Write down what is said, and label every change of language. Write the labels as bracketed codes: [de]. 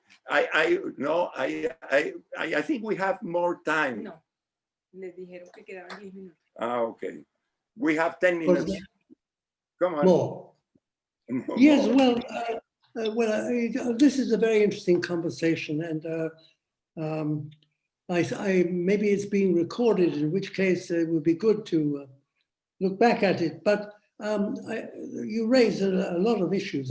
[en] I think we have more time. [es] No, les dijeron que quedaban 10 minutos. [en] Ah, okay. We have 10 minutes. Come on. More. Yes, well, this is a very interesting conversation, and maybe it's being recorded, in which case it would be good to look back at it. But you raised a lot of issues.